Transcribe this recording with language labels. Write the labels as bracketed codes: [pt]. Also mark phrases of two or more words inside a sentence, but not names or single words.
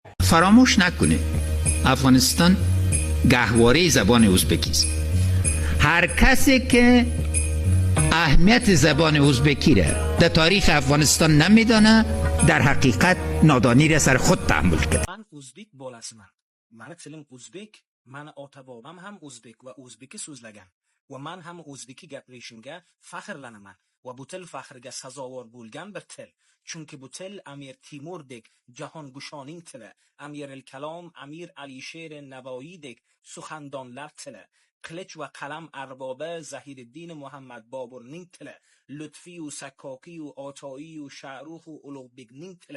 [fa] فراموش نکنید افغانستان گهواره زبان ازبکی است. هر کسی که اهمیت زبان ازبکی را در تاریخ افغانستان نمیدانه در حقیقت نادانی را سر خود تحمل کرده. [uz] Men o'zbek bolasman. Mani tilim o'zbek, mani ota-bobam ham o'zbek va o'zbeki so'zlagan. Va men ham o'zbeki gaplashishimga faxrlanaman. Va bu til faxriga sazovor bo'lgan bir til. Chunki bu til Amir Timurdek jahongushoning tili, Amir al-Kalom, Amir Alisher Navoiydek suxandonlar tili, qilich va qalam arbobi Zahiriddin Muhammad Boburning tili, Lutfi u Sakkoki u Otoyi u Sha'ruh u Ulug'bekning tili.